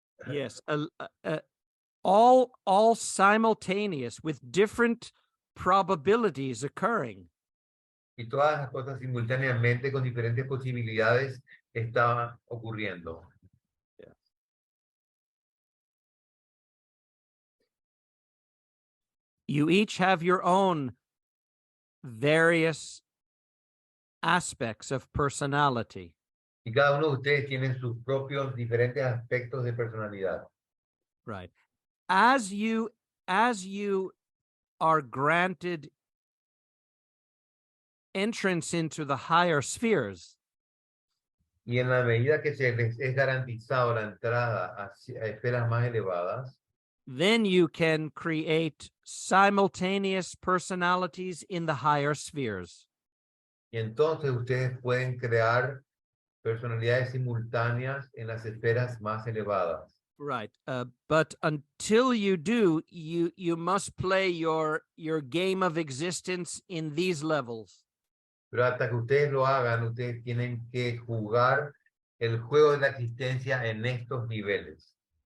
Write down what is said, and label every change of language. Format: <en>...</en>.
<en>Yes. All simultaneous with different probabilities occurring.</en> <es>Y todas las cosas simultáneamente con diferentes posibilidades estaban ocurriendo.</es> <en>You each have your own various aspects of personality.</en> <es>Y cada uno de ustedes tienen sus propios diferentes aspectos de personalidad.</es> <en>Right. As you are granted entrance into the higher spheres,</en> <es>Y en la medida que se les es garantizado la entrada a esferas más elevadas,</es> <en>then you can create simultaneous personalities in the higher spheres.</en> <es>y entonces ustedes pueden crear personalidades simultáneas en las esferas más elevadas.</es> <en>Right. But until you do, you must play your game of existence in these levels.</en> <es>Pero hasta que ustedes lo hagan, ustedes tienen que jugar el juego de la existencia en estos niveles.</es>